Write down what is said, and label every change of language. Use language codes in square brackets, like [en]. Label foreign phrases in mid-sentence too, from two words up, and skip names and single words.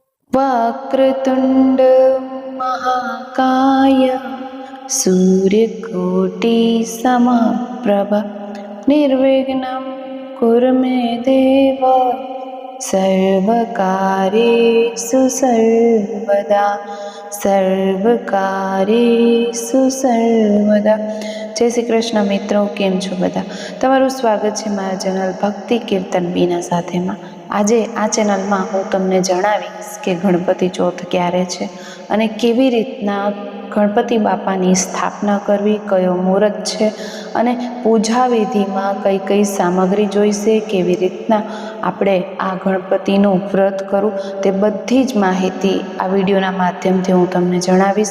[sa] वक्रतुण्ड महाकाय सूर्यकोटि समप्रभ निर्विघ्नं कुरु मे देव सर्वकार्येषु સર્વદા. [gu] જય શ્રી કૃષ્ણ મિત્રો, કેમ છો બધા? તમારું સ્વાગત છે મારા ચેનલ ભક્તિ કીર્તન બીના સાથેમાં. આજે આ ચેનલમાં હું તમને જણાવીશ કે ગણપતિ ચોથ ક્યારે છે અને કેવી રીતના ગણપતિ બાપાની સ્થાપના કરવી, કયો મુહૂર્ત છે અને પૂજા વિધિમાં કઈ કઈ સામગ્રી જોઈશે, કેવી રીતના આપણે આ ગણપતિનું વ્રત કરવું, તે બધી જ માહિતી આ વિડીયોના માધ્યમથી હું તમને જણાવીશ.